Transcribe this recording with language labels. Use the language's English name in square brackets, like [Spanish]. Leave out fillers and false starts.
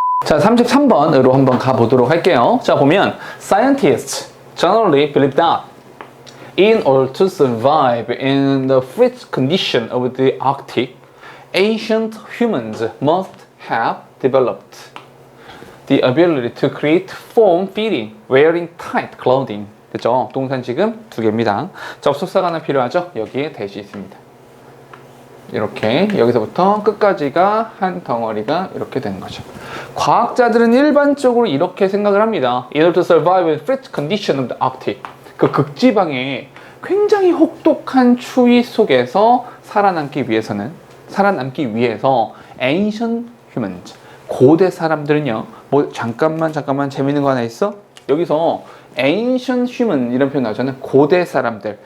[Korean] 자, 33번으로 한번 가보도록 할게요. 자, 보면 [English] Scientists generally believe that in order to survive in the frigid condition of the Arctic, ancient humans must have developed the ability to create form-fitting, wearing tight clothing. [Korean] 그죠? 동산 지금 두 개입니다. 접속사가 하나 필요하죠? 여기에 대시 있습니다. 이렇게 여기서부터 끝까지가 한 덩어리가 이렇게 되는 거죠. 과학자들은 일반적으로 이렇게 생각을 합니다. [English] In order to survive in frigid condition of the Arctic. [Korean] 그 극지방의 굉장히 혹독한 추위 속에서 살아남기 위해서 [English] ancient humans, [Korean] 고대 사람들은요, 뭐 잠깐만 재밌는 거 하나 있어? 여기서 ancient human 이런 표현 나오잖아요. 고대 사람들.